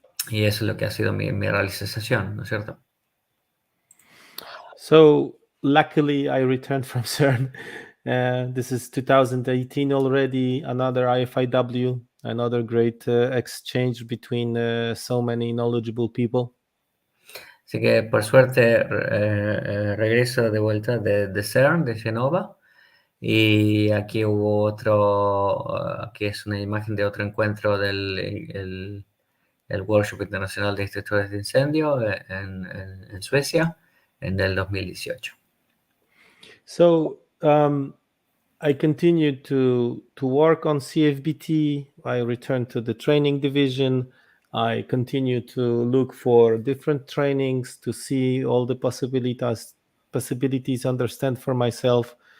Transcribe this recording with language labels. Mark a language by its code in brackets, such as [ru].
[es] Y eso es lo que ha sido mi realización, ¿no es cierto? [en] So luckily I returned from CERN. This is 2018 already, another IFIW, another great exchange between so many knowledgeable people. [es] Así que por suerte regreso de vuelta de CERN, de Genova, y aquí hubo aquí es una imagen de otro encuentro del el Workshop Internacional de Historia De Incendios en Suecia en el 2018. [en] So I continued to work on CFBT. I returned to the training division. I continued to look for different trainings to see all the possibilities, understand for myself.